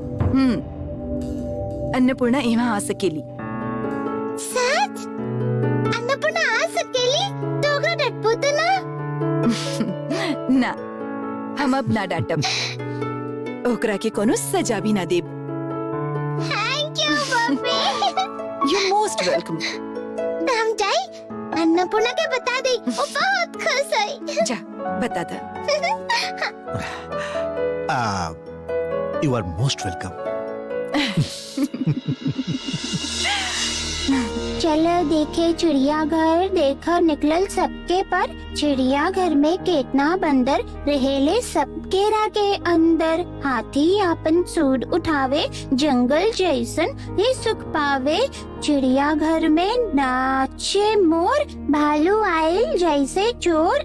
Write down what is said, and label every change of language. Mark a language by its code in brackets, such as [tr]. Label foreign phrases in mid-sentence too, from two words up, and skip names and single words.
[bho] अन्नपूर्णा यहाँ आ सकेली। सच? अन्नपूर्णा आ सकेली? तो ओकरा डटबो तो ना? ना, हम अब ना डांटब। ओकरा के कोनो सजा भी ना देब। [en] thank you mummy. you most welcome. [bho] हम जाई, अन्नपूर्णा के बता दे, वो बहुत खुश है। जा बता दा। [en] you are most welcome. [bho] चलो देखे चिड़ियाघर, देखो निकलल सबके पर। चिड़ियाघर में केतना बंदर रहेले सबके राके अंदर। हाथी आपन सूंड उठावे, जंगल जैसन ही सुख पावे। चिड़ियाघर में नाचे मोर, भालू आयल जैसे चोर।